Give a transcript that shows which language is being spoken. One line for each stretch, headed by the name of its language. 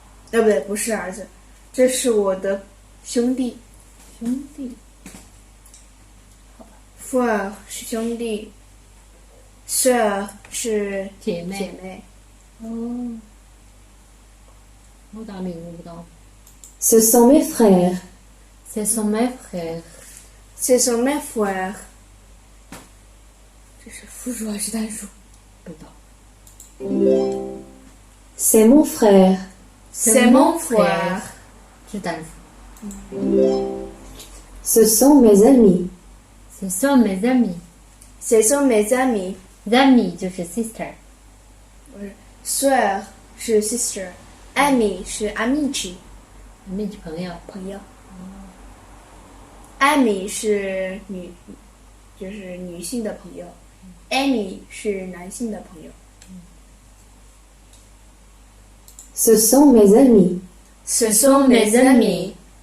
Chinese: 不对，不是儿子，这是我的兄弟。兄弟。 frère 是兄弟，sœur 是姐妹。姐妹。哦，我咋领悟不到？
French: ce sont mes frères, Ce sont mes frères. Ce sont mes frères。
Chinese: 这是复数还是单数？不知道。
French: c'est mon frère, C'est mon frère。
Chinese: 是单数。
French: ce sont mes amis, Ce sont mes amis. Ce sont mes amis。
Chinese: amis 就是 sister。不是，sœur 是 sister，ami 是 amici amici 朋友。朋友。 ami 是女，就是女性的朋友，ami 是男性的朋友。
French: ce sont mes amis, Ce sont mes amis。